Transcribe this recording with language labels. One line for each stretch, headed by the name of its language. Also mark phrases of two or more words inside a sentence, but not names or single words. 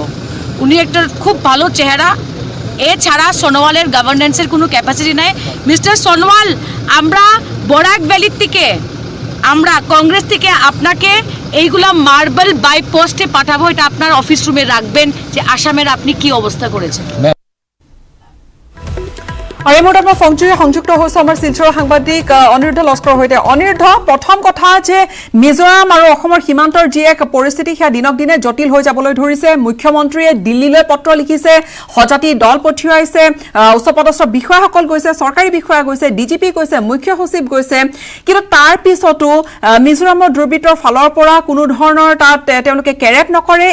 Bangla: উনি একটা খুব ভালো চেহারা, এছাড়া সোনোয়ালের গভর্নেন্সের কোনো ক্যাপাসিটি নাই। মিস্টার সোনোয়াল, আমরা বরাক ভ্যালির থেকে, আমরা কংগ্রেস থেকে আপনাকে এইগুলা মার্বেল
English: by post
Bangla: পাঠাবো। এটা আপনার
English: office room
Bangla: রাখবেন যে আসামের আপনি কি অবস্থা করেছেন।
Assamese: আৰু এই মুহূৰ্তত মই ফোনযোগে সংযুক্ত হৈছোঁ আমাৰ শিলচৰৰ সাংবাদিক অনিৰুদ্ধ লস্কৰৰ সৈতে। অনিৰুদ্ধ, প্ৰথম কথা যে মিজোৰাম আৰু অসমৰ সীমান্তৰ যি এক পৰিস্থিতি সেয়া দিনক দিনে জটিল হৈ যাবলৈ ধৰিছে। মুখ্যমন্ত্ৰীয়ে দিল্লীলৈ পত্ৰ লিখিছে, সজাতি দল পঠিয়াইছে, উচ্চপদস্থ বিষয়াসকল গৈছে, চৰকাৰী বিষয়া গৈছে, ডিজিপি গৈছে, মুখ্য সচিব গৈছে, কিন্তু তাৰ পিছতো মিজোৰামৰ দুৰ্বৃত্তৰ ফালৰ পৰা কোনো ধৰণৰ তাত তেওঁলোকে কেৰেপ নকৰে।